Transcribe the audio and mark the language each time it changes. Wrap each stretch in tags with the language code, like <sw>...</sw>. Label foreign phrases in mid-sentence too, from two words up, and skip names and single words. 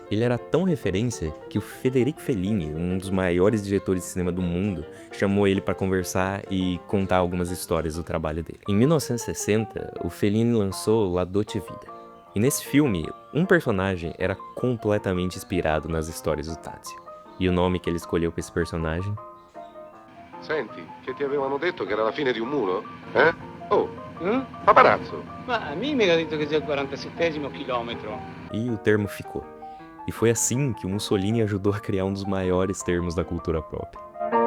<pt>Ele era tão referência que o Federico Fellini, um dos maiores diretores de cinema do mundo, chamou ele para conversar e contar algumas histórias do trabalho dele. Em 1960, o Fellini lançou La Dolce Vita. E nesse filme, um personagem era completamente inspirado nas histórias do Tazio. E o nome que ele escolheu para esse personagem?</pt> <it>Senti, che ti avevano detto che era la fine di un muro? Eh? Oh, paparazzo. Ma</it> <pt>a mim</pt> <it>mi ha detto che sia il 47º quilômetro.</it> <pt>E o termo ficou. E foi assim que o Mussolini ajudou a criar um dos maiores termos da cultura pop.</pt>